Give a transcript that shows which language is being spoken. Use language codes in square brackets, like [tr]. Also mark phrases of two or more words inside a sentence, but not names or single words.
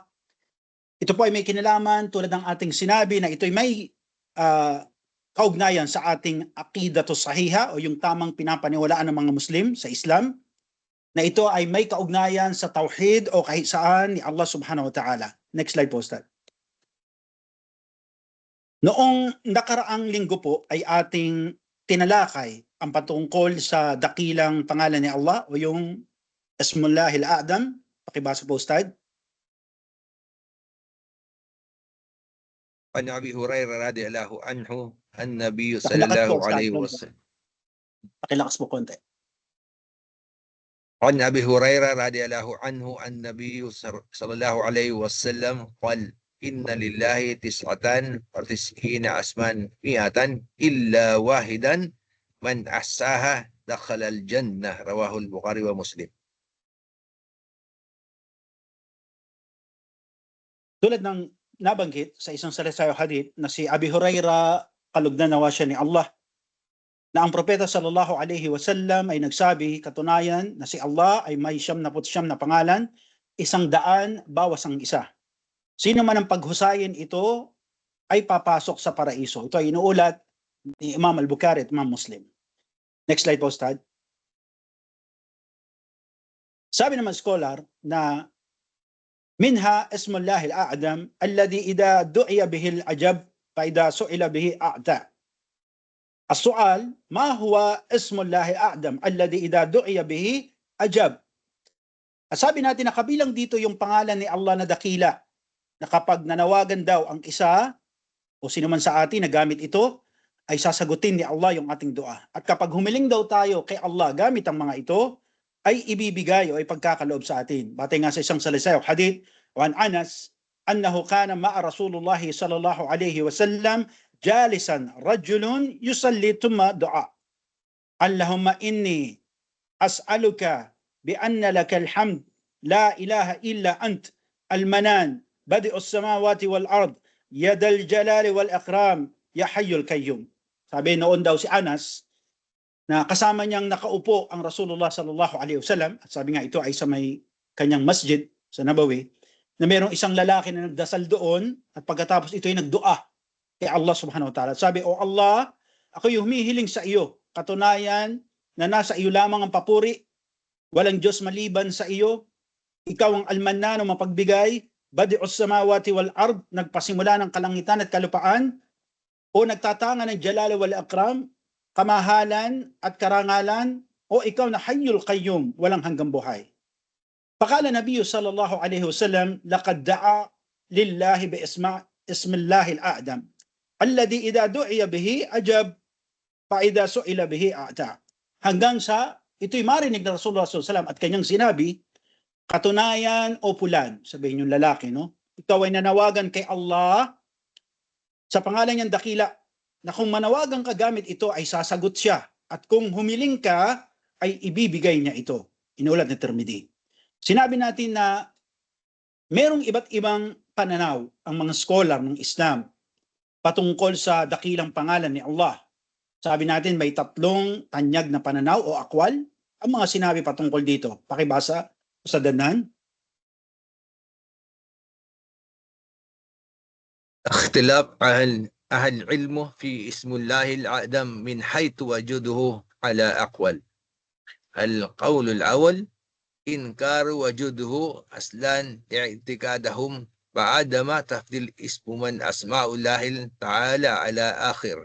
[tl] Ito po ay may kinalaman tulad ng ating sinabi na ito ay may kaugnayan sa ating [ar] العقيدة الصحيحة [tl] o yung tamang pinapaniwalaan ng mga Muslim sa Islam, na ito ay may kaugnayan sa tauhid o kahisaan ni Allah [ar] سبحانه وتعالى. [tl] Next slide po, Ustad. Noong nakaraang linggo po ay ating tinalakay ang patungkol sa dakilang pangalan ni Allah o yung [ar] اسم الله الأعظم. [tl] Pakibasa po, Ustad. [ar] عن أبي هريرة رضي الله عنه عن النبي صلى الله عليه وسلم. [tl] Pakilakas po konti. [ar] عن أبي هريرة رضي الله عنه عن النبي صلى الله عليه وسلم قال إن لله تسعة وتسعين اسما مائة إلا واحدا من أحصاها دخل الجنة رواه البخاري ومسلم. [tl] Tulad ng nabanggit sa isang salasayang hadith na si Abi Hurairah, kalugdan nawa siya ni Allah, na ang propeta [ar] صلى الله عليه وسلم [tl] ay nagsabi, katunayan na si Allah ay may 99 na pangalan, 100 bawas ang isa. Sino man ang paghusayin ito ay papasok sa paraiso. Ito ay inuulat ni Imam al-Bukhari at Imam Muslim. Next slide po, Ustad. Sabi naman scholar na [ar] منها اسم الله الأعظم الذي إذا دعي به أجاب فإذا سئل به أعطى. السؤال ما هو اسم الله الأعظم الذي إذا دعي به أجاب? [tl] Sabi natin na kabilang dito yung pangalan ni Allah na dakila, na kapag nanawagan daw ang isa o sino man sa atin na gamit ito, ay sasagutin ni Allah yung ating dua. At kapag humiling daw tayo kay Allah gamit ang mga ito, ay ibibigay o ay pagkakaloob sa atin. Batay nga sa isang salasayang hadith, [ar] وعن أنس أنه كان مع رسول الله صلى الله عليه وسلم جالسا ورجل يصلي ثم دعا. اللهم إني أسألك بأن لك الحمد لا إله إلا أنت المنان بديع السماوات والأرض يا ذا الجلال والإكرام يا حي يا قيوم. [tl] Sabi noon daw si Anas na kasama niyang nakaupo ang Rasulullah [ar] صلى الله عليه وسلم, [tl] at sabi nga ito ay sa may kanyang masjid sa Nabawi, na mayroong isang lalaki na nagdasal doon at pagkatapos ito ay nagdua kay Allah [ar] سبحانه وتعالى. [tl] Sabi, O Allah, ako yung humihiling sa iyo, katunayan na nasa iyo lamang ang papuri, walang Diyos maliban sa iyo, ikaw ang Al-Mannan, mapagbigay, [ar] بديع السماوات والأرض, [tl] nagpasimula ng kalangitan at kalupaan, o nagtatanga ng [ar] الجلال والإكرام, [tl] kamahalan at karangalan, o ikaw na [ar] الحي القيوم, [tl] walang hanggang buhay. [ar] فقال النبي صلى الله عليه وسلم لقد دعا الله باسمه الأعظم الذي إذا دعي به أجاب فإذا سئل به أعطى. [tl] Hanggang sa ito'y marinig ng Rasulullah [ar] صلى الله عليه وسلم [tl] at kanyang sinabi, katunayan o pulan, sabihin yung lalaki, no? Ikaw ay nanawagan kay Allah sa pangalan niyang dakila, na kung manawagan ka gamit ito ay sasagot siya, at kung humiling ka ay ibibigay niya ito. Inulat ni Tirmidhi. Sinabi natin na merong iba't ibang pananaw ang mga scholar ng Islam patungkol sa dakilang pangalan ni Allah. Sabi natin may 3 tanyag na pananaw o akwal ang mga sinabi patungkol dito. Pakibasa sa danan. [ar] اختلاف أهل العلم في اسم الله الأعظم من حيث وجوده على أقوال. القول الأول إنكار وجوده أصلا اعتقادهم بعدما تفضيل اسم من أسماء الله تعالى على آخر.